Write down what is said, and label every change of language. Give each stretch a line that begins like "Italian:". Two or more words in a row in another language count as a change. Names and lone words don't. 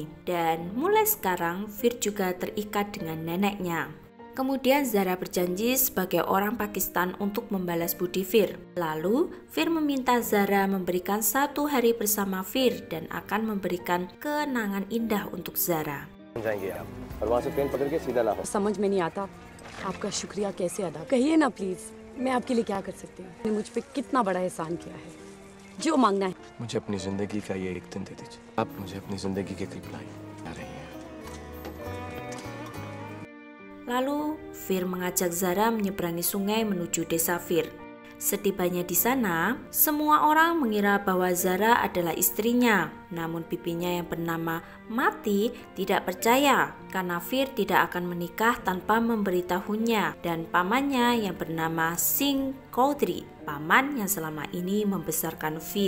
Indonesian: Dan mulai sekarang, Fir juga terikat dengan neneknya. Kemudian Zara berjanji sebagai orang Pakistan untuk membalas budi Fir. Lalu Fir meminta Zara memberikan 1 hari bersama Fir dan akan memberikan kenangan indah untuk Zara.
Hindi: समझ में नहीं आता आपका शुक्रिया कैसे अदा कहिए ना प्लीज मैं आपके लिए क्या कर सकती हूँ मुझ पे कितना बड़ा एहसान किया है जो मांगना है मुझे अपनी जिंदगी का ये एक दिन दे दीजिए। आप मुझे अपनी जिंदगी के करीब ला रही हैं।
Indonesian: Lalu Fir mengajak Zara menyeberangi sungai menuju desa Fir. Setibanya di sana, semua orang mengira bahwa Zara adalah istrinya. Namun bibinya yang bernama Mati tidak percaya karena Fir tidak akan menikah tanpa memberitahunya, dan pamannya yang bernama Singh Chaudhry, paman yang selama ini membesarkan Fir.